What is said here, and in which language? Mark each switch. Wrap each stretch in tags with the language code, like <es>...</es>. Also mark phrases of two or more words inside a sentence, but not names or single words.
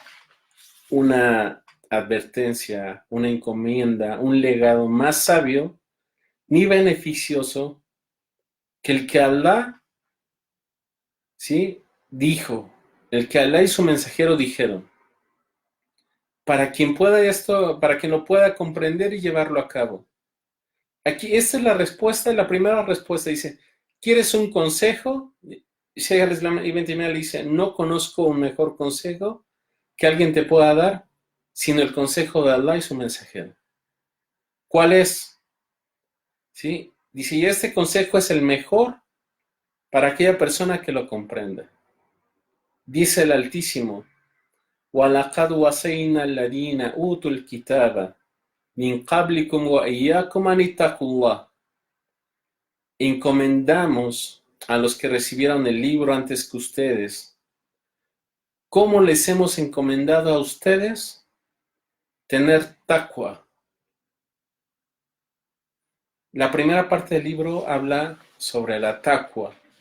<es>una advertencia, una encomienda, un legado más sabio ni beneficioso que el que Alá, ¿sí?, dijo, el que Alá y su mensajero dijeron, para quien pueda esto, para quien lo pueda comprender y llevarlo a cabo. Aquí, esta es la respuesta, la primera respuesta. Dice, ¿quieres un consejo? Sheikh al-Islam Ibn Taymiyya le dice, no conozco un mejor consejo que alguien te pueda dar, sino el consejo de Allah y su mensajero. ¿Cuál es? ¿Sí? Dice, y este consejo es el mejor para aquella persona que lo comprenda. Dice el Altísimo,</es> <ar>وَلَقَدْ وَصَيْنَا الَّذِينَ أُوتُوا الْكِتَابَ مِنْ قَبْلِكُمْ وَإِيَّاكُمْ أَنِ اتَّقُوا اللَّهَ.</ar> <es>Encomendamos a los que recibieron el libro antes que ustedes. ¿Cómo les hemos encomendado a ustedes? Tener taqwa. La primera parte del libro habla sobre la taqwa.</es>